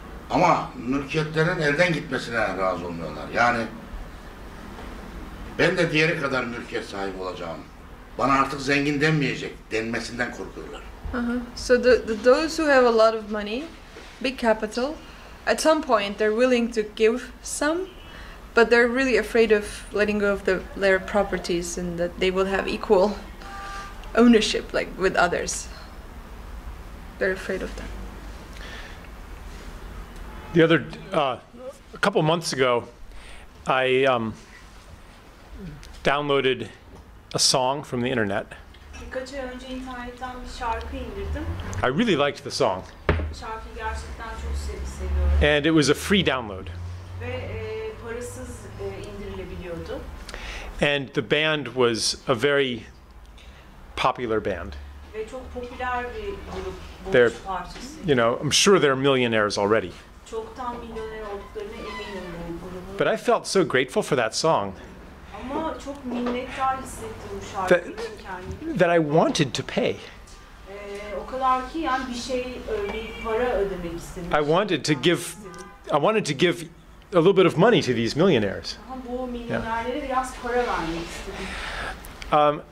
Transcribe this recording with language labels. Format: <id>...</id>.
<tr>Ama mülkiyetlerin elden gitmesine razı olmuyorlar. Yani ben de diğeri kadar mülkiyet sahibi olacağım. Bana artık zengin denmeyecek denmesinden korkuyorlar.</tr> <en>So those who have a lot of money, big capital, at some point they're willing to give some, but they're really afraid of letting go of their properties and that they will have equal ownership like with others. They're afraid of that. The other, a couple months ago, I downloaded a song from the internet.</en> <tr>Birkaç ay önce internetten bir şarkı indirdim.</tr> <en>I really liked the song.</en> <tr>Şarkıyı gerçekten çok seviyorum.</tr> <en>And it was a free download.</en> <tr>Ve parasız indirilebiliyordu.</tr> <en>And the band was a very popular band.</en> <tr>Ve çok popüler bir grup,</tr> <en>They're,</en> <tr>buluş parçası.</tr> <en>you know, I'm sure they're millionaires already.</en> <tr>Çoktan milyoner olduklarına eminim bu grubun.</tr> <en>But I felt so grateful for that song</en> <tr>Ama çok minnettar hissettim bu şarkı için kendimi.</tr> <en>that I wanted to pay.</en> <tr>O kadar ki yani bir para ödemek istedim.</tr> <en>I wanted to give a little bit of money to these millionaires.</en> <tr>Bu milyonerlere biraz para vermek istedim.</tr>